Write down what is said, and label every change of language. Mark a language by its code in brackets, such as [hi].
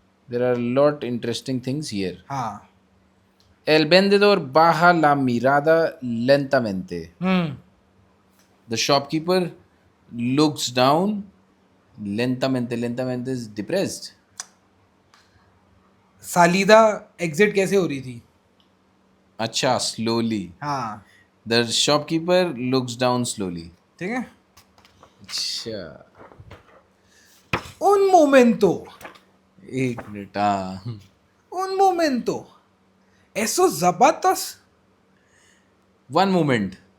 [en] There are a lot interesting things here. [hi] हाँ. [es] El vendedor baja la mirada lentamente. [en] The shopkeeper looks down lentamente. Lentamente is depressed. [hi] सालिदा exit कैसे हो रही थी? [en] अच्छा, slowly. [hi] हाँ. [en] The shopkeeper looks down slowly. [hi] ठीक है. अच्छा, [es] Un momento. [hi] एक मिनट. हाँ. [es] Un momento. Esos zapatos. [en] One moment.